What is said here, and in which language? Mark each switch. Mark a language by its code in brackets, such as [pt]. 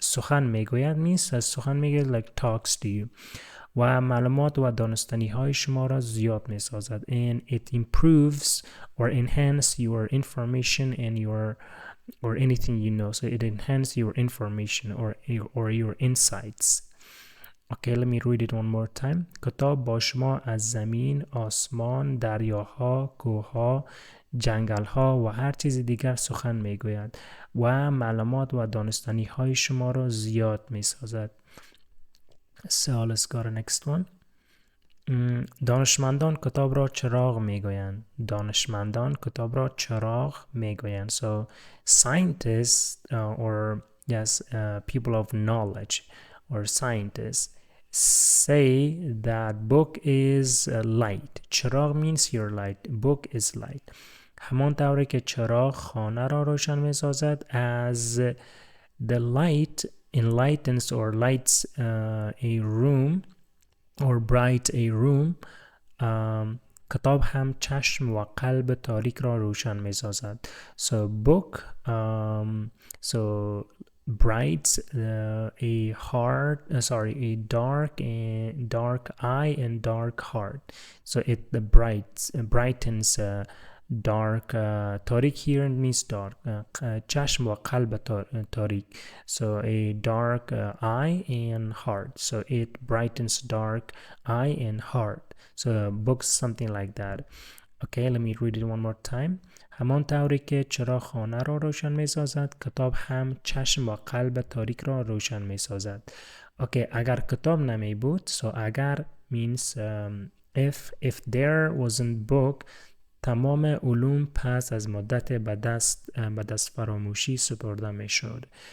[fa] سخن میگوید [en] means [fa] سخن میگوید [en] like talks to you [fa] و معلومات و دانستنی های شما را زیاد می سازد [en] and it improves or enhance your information and or anything you know. So it enhances your information or your insights. Okay, let me read it one more time. [fa] کتاب با شما از زمین، آسمان، دریاها، کوهها، جنگلها و هر چیز دیگر سخن میگوید و معلومات و دانستنی های شما را زیاد می سازد. [en] So let's go to the next one. [fa] دانشمندان کتاب را چراغ میگویند. دانشمندان کتاب را چراغ میگویند. [en] So scientists or yes people of knowledge or scientists say that book is light. چراغ means your light. Book is light. [fa] همان طوری که چراغ خانه را روشن می‌سازد [en] as the light enlightens or lights a room or bright a room. [fa] کتاب هم چشم و قلب تاریک را روشن می سازد. [en] So book so brights a heart a dark eye and dark heart. So it brightens dark تاریک here means dark [fa] چشم و قلب تاریک. [en] So a dark eye and heart. So it brightens dark eye and heart. So books something like that. Okay, let me read it one more time. [fa] همان طوری که چراغ خانه را روشن می سازد کتاب هم چشم و قلب تاریک را روشن می سازد. Okay, اگر کتاب نمی بود, [en] so [fa] اگر [en] means if there wasn't book, [fa] تمام علوم پس از مدت به دست فراموشی سپرده می شد.